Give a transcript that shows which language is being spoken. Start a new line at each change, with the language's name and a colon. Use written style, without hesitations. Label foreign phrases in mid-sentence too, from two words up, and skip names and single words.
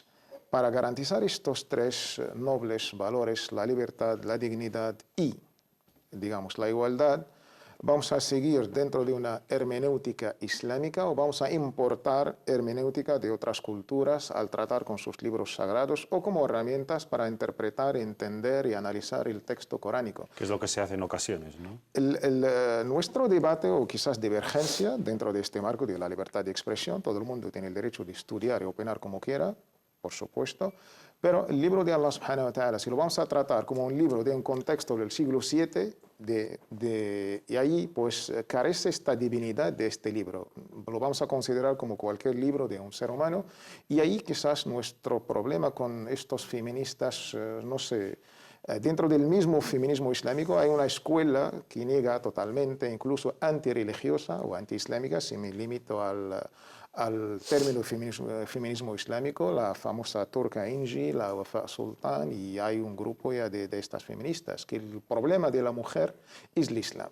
Spanish: Para garantizar estos tres nobles valores, la libertad, la dignidad y, digamos, la igualdad, ¿vamos a seguir dentro de una hermenéutica islámica o vamos a importar hermenéutica de otras culturas al tratar con sus libros sagrados o como herramientas para interpretar, entender y analizar el texto coránico? Que es lo que se hace en ocasiones, ¿no? Nuestro debate o quizás divergencia dentro de este marco de la libertad de expresión, todo el mundo tiene el derecho de estudiar y opinar como quiera, por supuesto, pero el libro de Allah
Arabic: سبحانه وتعالى,
Spanish: si lo vamos a tratar como un libro de un contexto del siglo VII, y ahí pues carece esta divinidad de este libro. Lo vamos a considerar como cualquier libro de un ser humano, y ahí quizás nuestro problema con estos feministas, no sé, dentro del mismo feminismo islámico hay una escuela que niega totalmente, incluso antirreligiosa o antiislámica, si me limito al término feminismo islámico, la famosa turca Inji, la Wafa Sultan, y hay un grupo ya de estas feministas, que el problema de la mujer es el Islam.